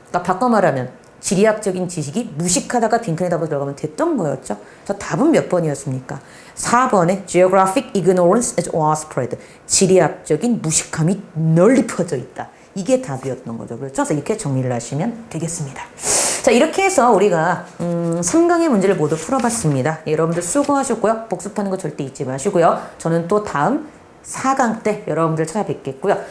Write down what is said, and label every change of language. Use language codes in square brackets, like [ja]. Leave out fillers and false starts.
[ko] 그러니까 바꿔 말하면 지리학적인 지식이 무식하다가 빈칸의 답으로 들어가면 됐던 거였죠. 그래서 답은 몇 번이었습니까? 4번에 [en] Geographic ignorance is widespread. [ko] 지리학적인 무식함이 널리 퍼져 있다. 이게 답이었던 거죠. 그렇죠? 그래서 이렇게 정리를 하시면 되겠습니다. 자, 이렇게 해서 우리가 3강의 문제를 모두 풀어봤습니다. 여러분들 수고하셨고요. 복습하는 거 절대 잊지 마시고요. 저는 또 다음 4강 때 여러분들 찾아뵙겠고요.